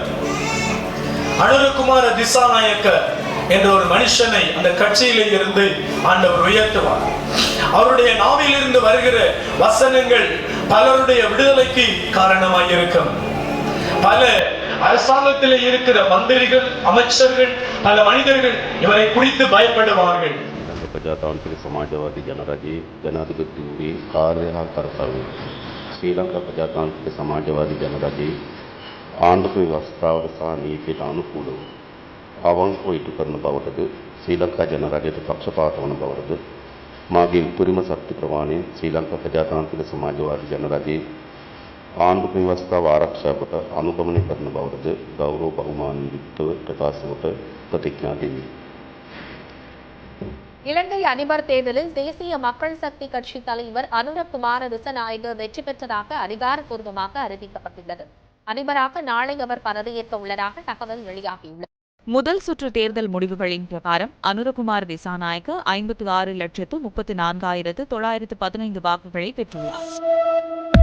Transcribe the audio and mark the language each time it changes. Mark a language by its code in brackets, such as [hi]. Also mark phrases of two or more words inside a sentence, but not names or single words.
[ta] அனுரகுமார திசாநாயக்க என்ற ஒரு மனுஷனை அந்த கட்சியில இருந்து ஆண்டவர் உயர்த்துவார். அவருடைய நாவிலிருந்து வருகிற வசனங்கள் பலருடைய விடுதலைக்கு காரணமாயிருக்கும். பல அரசாங்கத்தில் இருக்கிற மந்திரிகள், அமைச்சர்கள், பல மனிதர்கள் இவரை குறித்து பயப்படுவார்கள். [si] ප්‍රජාතාන්ත්‍රික සමාජවාදී ජනරජයේ ජනාධිපතිවරේ කාර්ය හා කර්තව්‍ය ශ්‍රී ලංකා ප්‍රජාතාන්ත්‍රික සමාජවාදී ජනරජයේ ආණ්ඩුක ව්‍යවස්ථාවට සහ නීතියට අනුකූලව අවංකව ඉටු කරන බවටද ශ්‍රී ලංකා ජනරජයට පක්ෂපාත වන බවටද මාගේ උපරිම ශක්ති ප්‍රමාණය ශ්‍රී ලංකා ප්‍රජාතාන්ත්‍රික සමාජවාදී ජනරජයේ ආණ්ඩුක ව්‍යවස්ථාව ආරක්ෂා කොට අනුගමනය කරන බවටද ගෞරව බහුමානයෙන් යුක්තව ප්‍රකාශ කොට ප්‍රතිඥා දෙමි. [ta] இலங்கை அதிபர் தேர்தலில் தேசிய மக்கள் சக்தி கட்சி தலைவர் அனுரகுமார திசாநாயக்க வெற்றி பெற்றதாக அதிகாரப்பூர்வமாக அறிவிக்கப்பட்டுள்ளது. அதிபராக நாளை அவர் பதவியேற்க உள்ளதாக தகவல் வெளியாகியுள்ளது. முதல் சுற்று தேர்தல் முடிவுகளின் பிரகாரம் அனுரகுமார திசாநாயக்க 56,34,915 வாக்குகளை பெற்றுள்ளார்.